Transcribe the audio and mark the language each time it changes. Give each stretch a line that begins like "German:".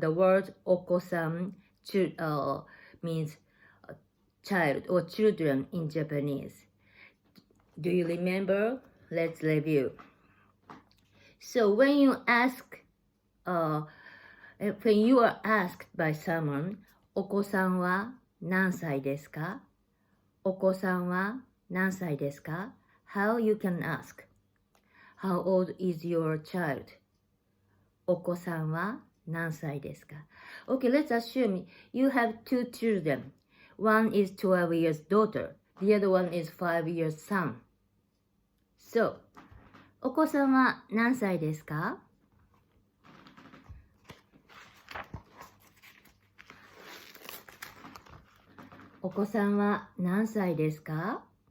English: The word oko-san means child or children in Japanese. Do you remember? Let's review. So, when you are asked by someone,
Japanese: お子さんは何歳ですか? お子さんは何歳ですか?
English: How you can ask. How old is your child?
Japanese: お子さんは何歳ですか?
English: Okay, let's assume you have two children. One is 12 years daughter. The other one is 5 years son.
Japanese: So, お子さんは何歳ですか? お子さんは何歳ですか?